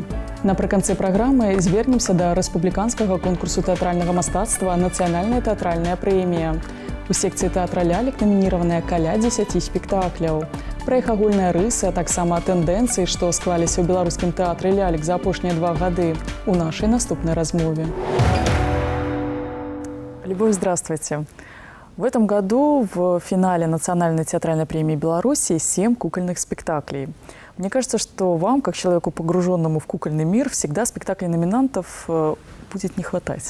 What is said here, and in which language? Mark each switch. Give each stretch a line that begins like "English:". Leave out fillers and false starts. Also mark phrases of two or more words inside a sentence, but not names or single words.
Belarusian: Напрыканцы праграмы звернемся да рэспубліканскага конкурсу тэатральнага мастацтва «Нацыянальная тэатральная прэмія». У секцыі тэатра лялек намініраваныя каля 10 спектакляў. Пра іх агульныя рысы, а таксама тэндэнцыі, што склаліся ў беларускім тэатры лялек за апошнія 2 гады, у нашай наступнай размове.
Russian: Любовь, здравствуйте. В этом году в финале Национальной театральной премии Беларуси 7 кукольных спектаклей. Мне кажется, что вам, как человеку, погруженному в кукольный мир, всегда спектаклей номинантов будет не хватать.